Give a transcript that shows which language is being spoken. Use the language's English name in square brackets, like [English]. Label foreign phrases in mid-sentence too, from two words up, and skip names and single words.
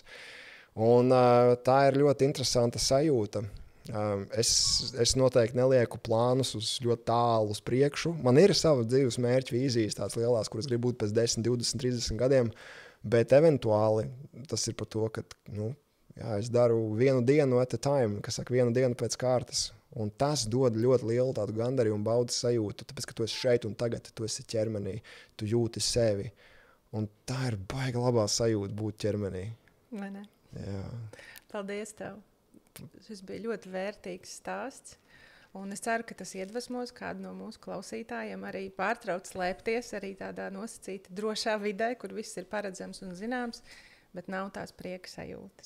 [Latvian] Un tā ir ļoti interesanta sajūta. Es noteikti nelieku plānus uz ļoti tālu uz priekšu. Man ir sava dzīves mērķa vīzijas tādas lielās, kuras gribu būt pēc 10, 20, 30 gadiem, bet eventuāli tas ir par to, ka es daru vienu dienu [English] at a time, [Latvian] kas saka vienu dienu pēc kārtas. Un tas dod ļoti lielu tādu gandarījumu un baudas sajūtu, tāpēc, ka tu esi šeit un tagad, tu esi ķermenī, tu jūti sevi. Un tā ir baiga labā sajūta būt ķermenī. Vai ne? Jā. Paldies tev. Šis bija ļoti vērtīgs stāsts. Un es ceru, ka tas iedvesmos kādu no mūsu klausītājiem arī pārtrauc slēpties arī tādā nosacīta drošā vidē, kur viss ir paredzams un zināms, bet nav tās prieka sajūtas.